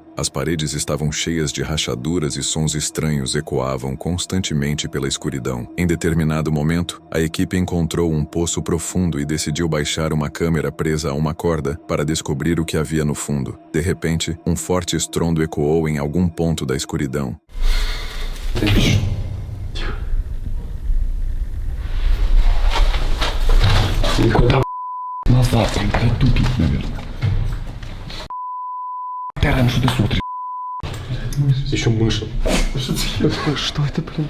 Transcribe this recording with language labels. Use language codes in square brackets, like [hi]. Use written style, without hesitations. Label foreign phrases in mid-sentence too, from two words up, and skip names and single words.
[pt] As paredes estavam cheias de rachaduras e sons estranhos ecoavam constantemente pela escuridão. Em determinado momento, a equipe encontrou um poço profundo e decidiu baixar uma câmera presa a uma corda para descobrir o que havia no fundo. De repente, um forte estrondo ecoou em algum ponto da escuridão. [ru] Назад, блядь, тупик, наверное. Ты раньше ты смотришь. Еще мыши. Что это, блин?